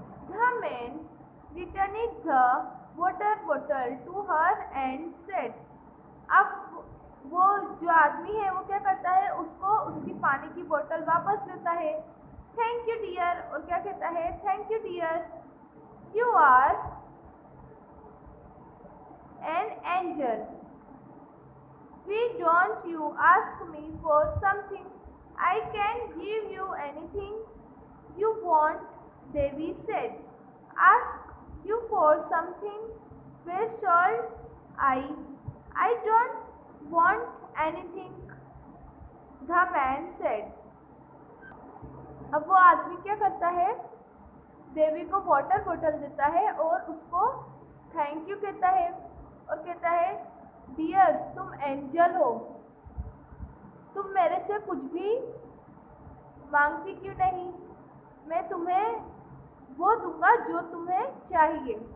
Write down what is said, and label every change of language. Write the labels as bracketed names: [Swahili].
[English] The man returned the water bottle to her and said, [Hindi] अब वो जो आदमी है वो क्या करता है, उसको उसकी पानी की बोतल वापस देता है। [English] thank you dear, [Hindi] और क्या कहता है, [English] Thank you dear, you are an angel. Why don't you ask me for something? I can give you anything you want, Devi said. Ask you for something? Where shall I? I don't want anything, the man said. [Hindi] अब वो आदमी क्या करता है, देवी को water बोतल देता है और उसको थैंक यू कहता है और कहता है, डियर तुम एंजल हो, तुम मेरे से कुछ भी मांगती क्यों नहीं, मैं तुम्हें वो दूंगा जो तुम्हें चाहिए।